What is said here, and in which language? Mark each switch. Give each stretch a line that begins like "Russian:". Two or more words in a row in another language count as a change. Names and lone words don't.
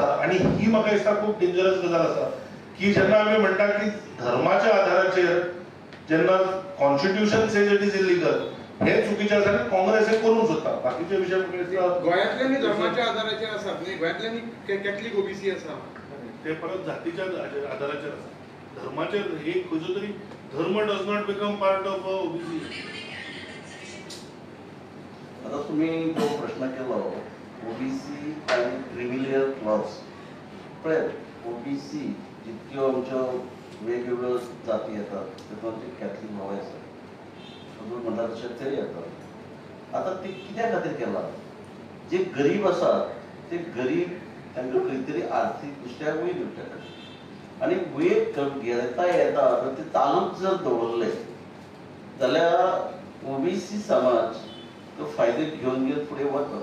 Konkani: आनी ही म्हाका दिसता खूब डेंजरस गजाल आसा की जेन्ना आमी म्हणटा की धर्माच्या आधाराचेर जेन्ना
English: Constitution says it is illegal,
Konkani: हे चुकीचें आसा आनी काँग्रेस हे करूंक सोदता. बाकीचे विशय म्हाका दिसता गोंयांतल्यानी धर्माच्या आधाराचेर आसात न्ही, गोंयांतल्यानी कॅथलीक ओबीसी आसा, ते परत जातीच्या आधाराचेर आसा. धर्माचेर एक खंयचो तरी धर्म
English: does not become part of OBC.
Marathi: आता तुम्ही जो प्रश्न केला ओबीसी आणि
English: creamy layer clause,
Konkani: पळय ओबीसी जितक्यो आमच्यो वेगवेगळ्यो जाती येतात तातूंत कॅथलीक भाव आसा, अजून म्हणटा तशें तरी येतात. आता ते कित्या खातीर केला? जे गरीब आसात ते गरीब तांकां खंय तरी आर्थीक दृश्ट्या वयर दिवच्या खातीर, आनी वयर घेता येता तर ते चालूच जर दवरले जाल्यार ओबीसी समाज तो फायदे घेवन घेवन फुडें वता.